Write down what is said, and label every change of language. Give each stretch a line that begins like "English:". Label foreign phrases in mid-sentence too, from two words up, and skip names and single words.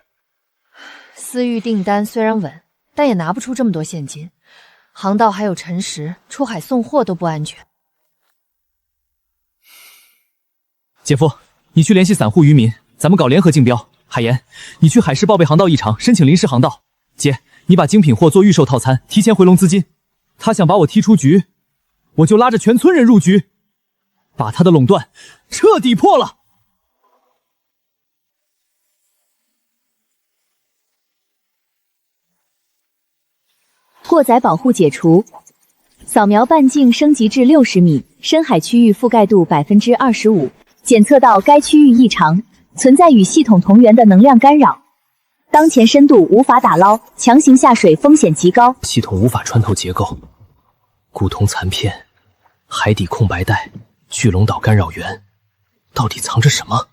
Chinese: 私域訂單雖然穩，但也拿不出這麼多現金，航道還有沉石，出海送貨都不安全。姐夫，你去聯繫散戶漁民，咱們搞聯合競標。海岩，你去海事報備航道異常，申請臨時航道。姐， 你把精品貨做预售套餐，提前回笼资金。他想把我踢出局，我就拉着全村人入局，把他的垄断徹底破了。过载保护解除，扫描半徑升级至60米，深海区域覆蓋度25%，检測到該區域異常，存在與系統同源的能量干擾。當前深度無法打撈，強行下水風險極高。系統無法穿透結構，古銅殘片，海底空白帶，巨龍島干擾源，到底藏着什麼？